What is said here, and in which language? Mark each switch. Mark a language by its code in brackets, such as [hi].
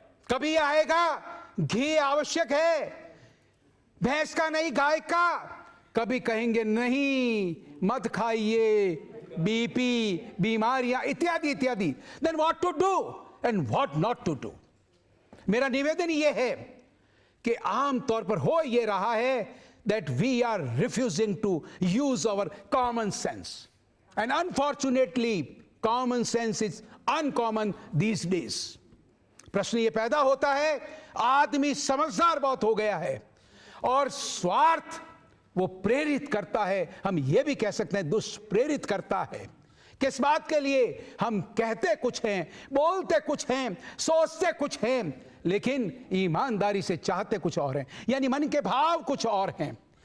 [hi] कभी आएगा घी आवश्यक है, भैंस का नहीं गाय का। कभी कहेंगे नहीं मत खाइए, बीपी, बीमारियां इत्यादि इत्यादि। [en] Then what to do and what not to do? [hi] मेरा निवेदन ये है कि आम तौर पर हो ये रहा है [en] that we are refusing to use our common sense, and unfortunately common sense is uncommon these days. [hi] प्रश्न ये पैदा होता है, आदमी समझदार बहुत हो गया है और स्वार्थ वो प्रेरित करता है, हम ये भी कह सकते हैं दुष्प्रेरित करता है। किस बात के लिए? हम कहते कुछ हैं, बोलते कुछ हैं, सोचते कुछ हैं, लेकिन ईमानदारी से चाहते कुछ और हैं, यानी मन के भाव कुछ और हैं।